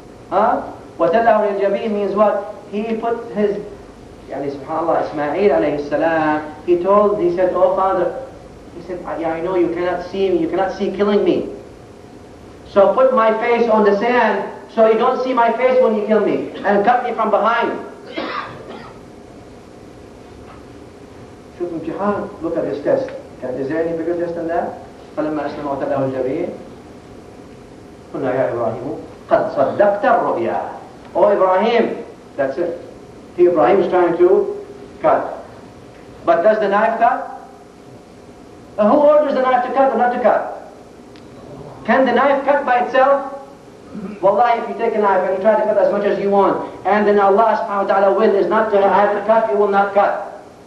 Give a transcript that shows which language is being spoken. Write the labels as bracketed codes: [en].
[ar] وَتَلَّهُ لِلْجَبِينِ [en] means what? He put his, subhanAllah, Ismail alayhi salam, he said, oh father, he said, I know you cannot see me, you cannot see killing me. So put my face on the sand so you don't see my face when you kill me, and cut me from behind. Look at this test. Is there any bigger test than that? [ar] فَلَمَّا أَسْلَمَ وَتَلَّهُ الْجَبِينِ قُلْنَا يَا إِبْرَاهِيمُ قَدْ صَدَّقْتَ الرُّؤْيَا. [en] Oh Ibrahim, That's it. He, Ibrahim, is trying to cut. But does the knife cut? Who orders the knife to cut or not to cut? Can the knife cut by itself? Wallahi, if you take a knife and you try to cut as much as you want, and then Allah subhanahu wa ta'ala will is not to have it cut, it will not cut.